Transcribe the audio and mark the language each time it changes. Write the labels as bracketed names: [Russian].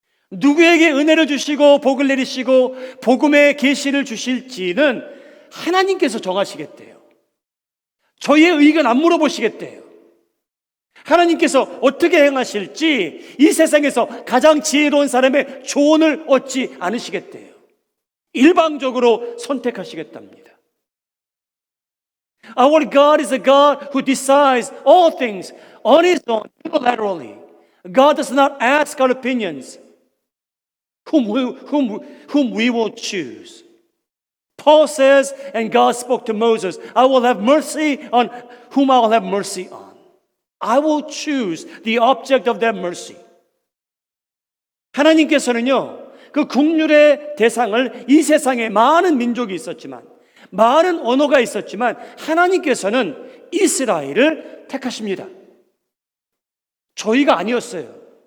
[Korean] 누구에게 은혜를 주시고 복을 내리시고 복음의 계시를 주실지는 하나님께서 정하시겠대요. 저희의 의견 안 물어보시겠대요. 하나님께서 어떻게 행하실지 이 세상에서 가장 지혜로운 사람의 조언을 얻지 않으시겠대요. 일방적으로 선택하시겠답니다. [English] Our God is a God who decides all things on His own, unilaterally. God does not ask our opinions, whom we will choose. Paul says, and God spoke to Moses, I will have mercy on whom I will have mercy on. I will choose the object of that mercy. [Korean] 하나님께서는요, 그 긍휼의 대상을 이 세상에 많은 민족이 있었지만, 많은 언어가 있었지만, 하나님께서는 이스라엘을 택하십니다. 저희가 아니었어요.